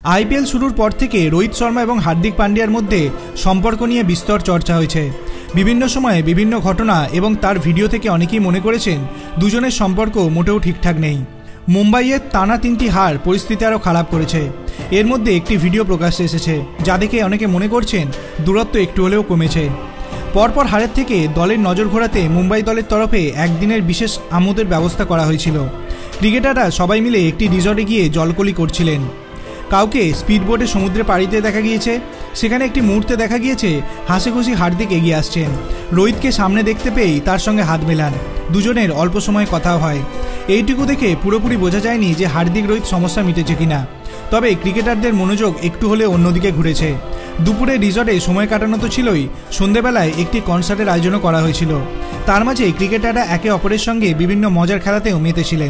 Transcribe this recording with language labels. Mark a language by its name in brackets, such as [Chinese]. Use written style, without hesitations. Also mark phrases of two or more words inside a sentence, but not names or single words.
[Bangla] আইপিএল শুরুর পর থেকে রোহিত শর্মা আর হার্দিক পান্ডিয়ার মধ্য সম্পর্ক নিয়ে বিস্তর চর্চা হয়েছে। বিভিন্ন সময় বিভিন্ন ঘটনা এবং তার ভিডিও থেকে অনেকেই মনে করেছেন দুজনের সম্পর্ক মোটেও ঠিকঠাক নেই। মুম্বাইয়ে টানা 3টি হার পরিস্থিতি আরও খারাপ করেছে। এর মধ্যে একটি ভিডিও প্রকাশ্যে এসেছে যা দেখে অনেকে মনে করছেন দূরত্ব একটু হলেও কমেছে। পরপর হারের থেকে দলের নজর ঘোরাতে মুম্বাই দলের তরফে একদিনের বিশেষ আমোদের ব্যবস্থা করা হয়েছিল। ক্রিকেটাররা সবাই মিলে একটি রিসর্টে গিয়ে জলকেলি করছিলেন। কাউকে স্পিডবোটে সমুদ্রে পাড়ি দিতে দেখা গিয়েছে। সেখানে একটি মুহূর্তে দেখা গিয়েছে হাসিখুশি হার্দিক এগিয়ে আসছেন। রোহিতকে সামনে দেখতে পেয়েই তার সঙ্গে হাত মেলান। দুজনের অল্প সময় কথাও হয়। এইটুকু দেখে পুরোপুরি বোঝা যায়নি যে হার্দিক রোহিত সমস্যা মিটেছে কিনা। তবে ক্রিকেটারদের মনোযোগ একটু হলে অন্যদিকে ঘুরেছে। দুপুরে রিসর্টে সময় কাটানো তো ছিলই, সন্ধ্যাবেলায় একটি কনসার্টের আয়োজনও করা হয়েছিল। তার মাঝে ক্রিকেটাররা একে অপরের সঙ্গে বিভিন্ন মজার খেলাতেও মেতেছিলেন।